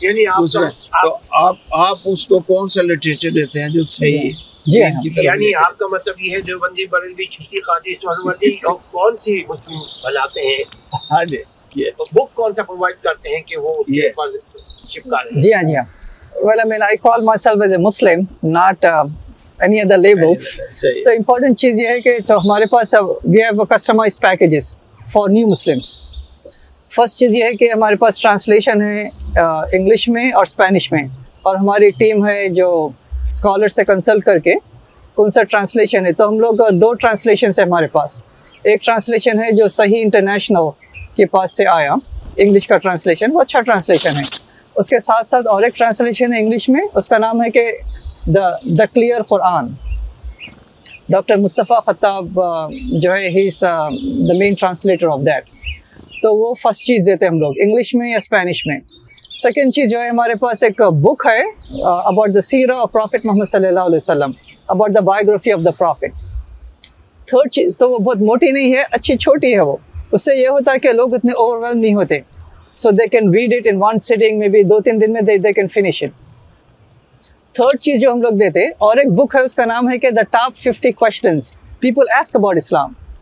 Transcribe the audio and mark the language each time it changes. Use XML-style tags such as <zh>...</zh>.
<hi>यानी आप उसको कौन सा लिटरेचर देते हैं जो सही जी हाँ. की तरफ यानी लेके? आपका मतलब ये है देवबंदी, बरेलवी, चिश्ती, कादी, सोहरावर्दी और कौन सी मुस्लिम बनाते हैं? हाँ जी, ये तो बुक कौन सा प्रोवाइड करते हैं कि वो उसके ये। ऊपर चिपका रहे? जी हाँ, जी हाँ.</hi> <en>Well, I mean, I call myself as a Muslim, not any other labels.</en> <hi>सही. तो इम्पोर्टेंट चीज़ ये है कि तो हमारे पास</hi> <en>We have customised packages for new Muslims.</en> <hi>First चीज़ ये है कि हमारे पास ट्रांसलेशन है इंग्लिश में और स्पेनिश में, और हमारी टीम है जो स्कॉलर से कंसल्ट करके कौन सा ट्रांसलेशन है. तो हम लोग 2 ट्रांसलेशन है हमारे पास. एक ट्रांसलेशन है जो सही इंटरनेशनल के पास से आया, इंग्लिश का ट्रांसलेशन, वो अच्छा ट्रांसलेशन है. उसके साथ साथ और एक ट्रांसलेशन है इंग्लिश में, उसका नाम है कि the clear Quran.</hi> <en>doctor Mustafa Khattab</en> <hi>जो है,</hi> <en>He is the main translator of that.</en> <hi>तो वो फर्स्ट चीज़ देते हैं हम लोग इंग्लिश में या स्पेनिश में. सेकंड चीज़ जो है, हमारे पास एक बुक है</hi> <en>about the सीरा of prophet</en> <hi>Mohammad सल्लल्लाहु अलैहि वसल्लम,</hi> <en>About the biography of the prophet.</en> <hi>Third चीज़, तो वो बहुत मोटी नहीं है, अच्छी छोटी है वो. उससे ये होता है कि लोग इतने ओवरवेल्म नहीं होते,</hi> <en>so they can read it in one sitting, maybe</en> <hi>2-3 दिन में</hi> <en>they can finish it.</en> <hi>Third चीज़ जो हम लोग देते, और एक बुक है, उसका नाम है कि the top 50 questions people ask about Islam.</hi>